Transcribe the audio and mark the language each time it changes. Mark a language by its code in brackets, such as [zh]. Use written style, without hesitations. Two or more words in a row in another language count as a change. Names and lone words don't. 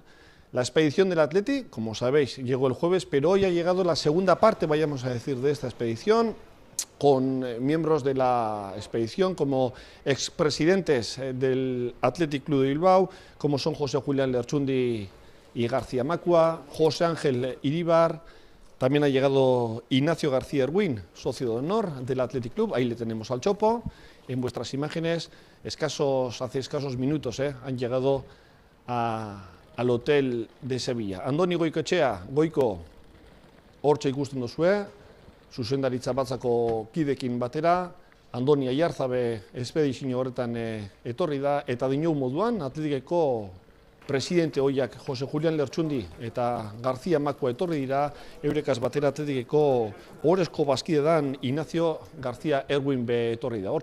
[es] La expedición del Atleti, como sabéis, llegó el jueves, pero hoy ha llegado la segunda parte, vayamos a decir, de esta expedición, con miembros de la expedición como expresidentes del Athletic Club de Bilbao, como son José Julián Lerchundi y García Macua, José Ángel Iríbar. También ha llegado Ignacio García Erwin, socio de honor del Athletic Club, ahí le tenemos al Chopo. En vuestras imágenes, hace escasos minutos, han llegado al hotel de Sevilla. [eu] Andoni Goikoetxea, Goiko, hortxe ikusten duzue, zuzendaritza batzako kidekin batera, Andoni Aiartzabe espedizio horretan etorri da, eta dinou moduan, Atletikeko presidente hoiak José Julián Lerchundi eta García Macua etorri dira, eurekaz batera Atletikeko ohorezko bazkidedan Ignacio García Erwin be etorri da.